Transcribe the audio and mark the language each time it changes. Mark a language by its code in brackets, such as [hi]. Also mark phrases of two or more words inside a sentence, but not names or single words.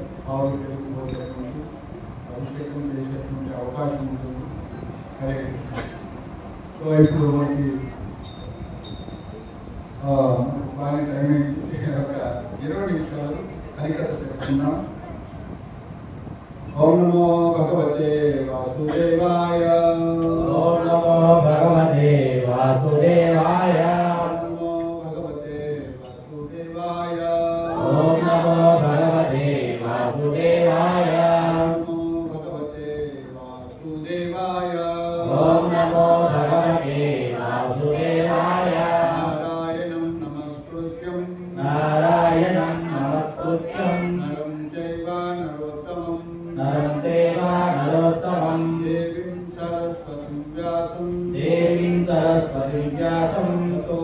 [te] పాలు తెలుగు పోసేటువంటి అభిషేకం చేసేటువంటి అవకాశం ఉంటుంది. [sa] హరే కృష్ణ. [te] సో ఇప్పుడు మనకి బాగా టైం అయింది. ఒక 20 నిమిషాలు హరికథ చెప్తున్నాం. [sa] ఓం నమో భగవతే వాసుదేవాయ. ఓం నమో భగవతే వాసుదేవాయ. నమో భగవతే వాసుదేవాయ. ఓం నమో భగవతే వాసుదేవాయ. నమో భగవతే వాసుదేవాయ. ఓం నమో భగవతే వాసుదేవాయ. నారాయణం నమస్కృత్యం నారాయణం నమస్కృత్యం నరం చైవ నరోత్తమం నరం చైవ నరోత్తమం దేవీం సరస్వతిం వ్యాసం తతో